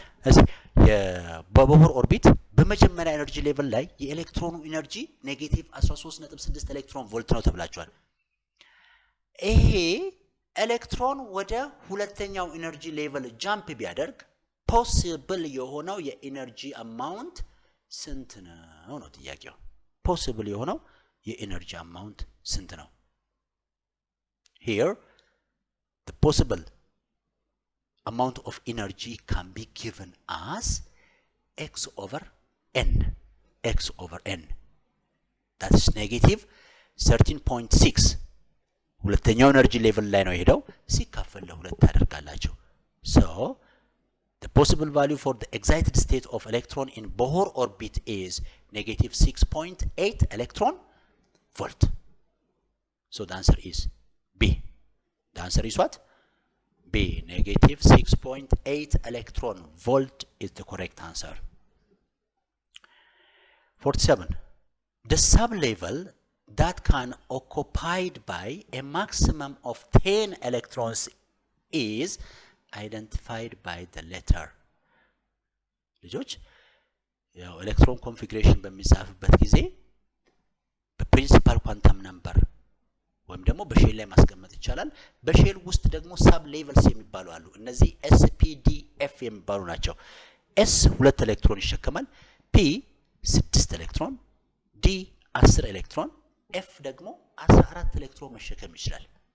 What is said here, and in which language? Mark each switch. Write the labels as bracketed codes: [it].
[am] እዚህ የቦር ኦርቢት በመጀመሪያ ኤነርጂ ሌቭል ላይ የኤሌክትሮኑ ኤነርጂ ኔጌቲቭ 13.6 ኤሌክትሮን ቮልት ነው ተብላችኋል። ይሄ ኤሌክትሮን ወደ ሁለተኛው ኤነርጂ ሌቭል ጃምፕ ቢያደርግ ፖሲብል የሆነው የኤነርጂ አማውንት ስንት ነው ነው ጥያቄው። ፖሲብል የሆነው የኤነርጂ አማውንት ስንት ነው? [en] Here the possible amount of energy can be given as x over n. X over n. That is negative 13.6. [am] ሁለተኛው ኤነርጂ ሌቭል ላይ ነው ሄደው ሲካፈል ለሁለት ታደርጋላችሁ። [en] So the possible value for the excited state of electron in Bohr orbit is negative 6.8 electron volt. So the answer is B. The answer is what? B. Negative 6.8 electron volt is the correct answer. 47. The sublevel that can occupied by a maximum of 10 electrons is identified by the letter. [am] ልጆች ያው ኤሌክትሮን ኮንፊግሬሽን በሚጻፍበት ጊዜ በፕሪንሲፓል ኳንተም ነምበር ወይም ደግሞ በሼል ላይ ማስቀመጥ ይቻላል። በሼል ውስጥ ደግሞ ሳብ ሌቨልስ የሚባሉ አሉ። እነዚህ ኤስ ፒ ዲ ኤፍ የሚባሉ ናቸው። ኤስ 2 ኤሌክትሮን ይሸከማል፣ ፒ 6 ኤሌክትሮን፣ ዲ 10 ኤሌክትሮን፣ ኤፍ ደግሞ 14 ኤሌክትሮን መሸከም ይችላል።